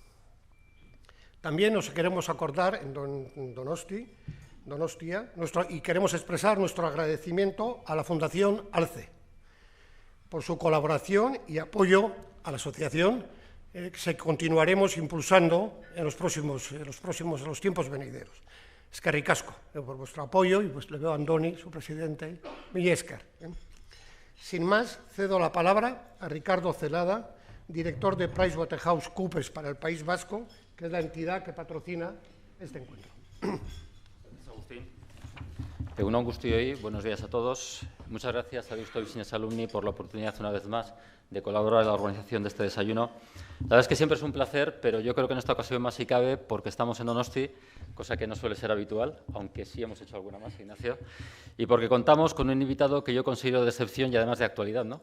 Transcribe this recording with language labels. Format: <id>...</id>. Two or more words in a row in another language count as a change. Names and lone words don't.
<es>También nos queremos acordar en Donostia y queremos expresar nuestro agradecimiento a la Fundación ALCE por su colaboración y apoyo a la asociación que continuaremos impulsando en los tiempos venideros.</es> <eu>Eskerrik asko</eu> <es>por vuestro apoyo y pues le veo a Andoni, su presidente,</es> <eu>mila esker.</eu> <es>Sin más, cedo la palabra a Ricardo Celada, director de PricewaterhouseCoopers para el País Vasco, que es la entidad que patrocina este encuentro.</es> <eu>Egunon guztioi,</eu> <es>buenos días a todos. Muchas gracias a Deusto Business Alumni por la oportunidad una vez más de colaborar en la organización de este desayuno. La verdad es que siempre es un placer, pero yo creo que en esta ocasión más si cabe porque estamos en Donosti, cosa que no suele ser habitual, aunque sí hemos hecho alguna más, Ignacio, y porque contamos con un invitado que yo considero de excepción y además de actualidad, ¿no?</es>